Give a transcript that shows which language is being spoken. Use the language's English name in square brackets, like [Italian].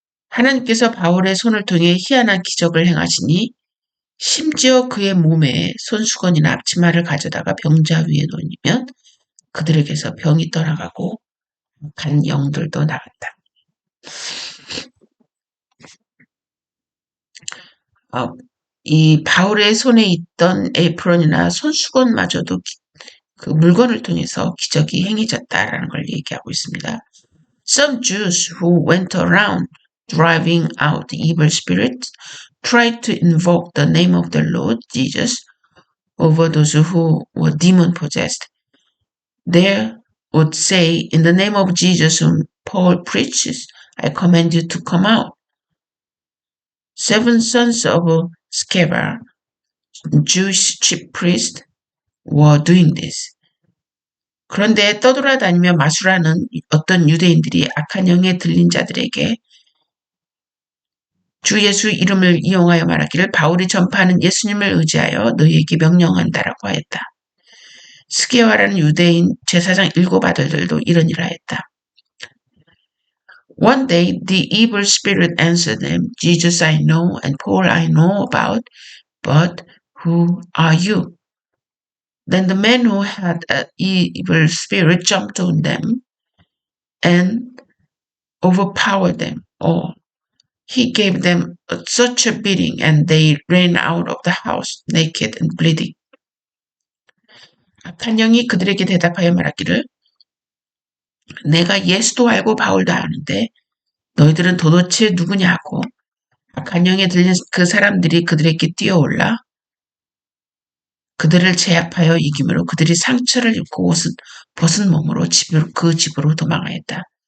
[Korean] 하나님께서 바울의 손을 통해 희한한 기적을 행하시니 심지어 그의 몸에 손수건이나 앞치마를 가져다가 병자 위에 놓으면 그들에게서 병이 떠나가고 간 영들도 나갔다. 이 바울의 손에 있던 에프론이나 손수건마저도 그 물건을 통해서 기적이 행해졌다라는 걸 얘기하고 있습니다. [English] Some Jews who went around driving out evil spirits tried to invoke the name of the Lord Jesus over those who were demon-possessed. They would say, in the name of Jesus whom Paul preaches, I command you to come out. 7 sons of Sceva, Jewish chief priest, were doing this. [Korean] 그런데 떠돌아다니며 마술하는 어떤 유대인들이 악한 영에 들린 자들에게 주 예수 이름을 이용하여 말하기를 바울이 전파하는 예수님을 의지하여 너희에게 명령한다라고 하였다. 스게와라는 유대인 제사장 7 아들들도 이런 일을 하였다. [English] One day the evil spirit answered them, Jesus I know and Paul I know about, but who are you? Then the man who had an evil spirit jumped on them and overpowered them all. He gave them such a beating and they ran out of the house naked and bleeding. [Korean] 악한 영이 그들에게 대답하여 말하기를 내가 예수도 알고 바울도 아는데 너희들은 도대체 누구냐고 악한 영에 들린 그 사람들이 그들에게 뛰어올라 그들을 제압하여 이기므로 그들이 상처를 입고 옷은 벗은 몸으로 그 집으로 도망하였다.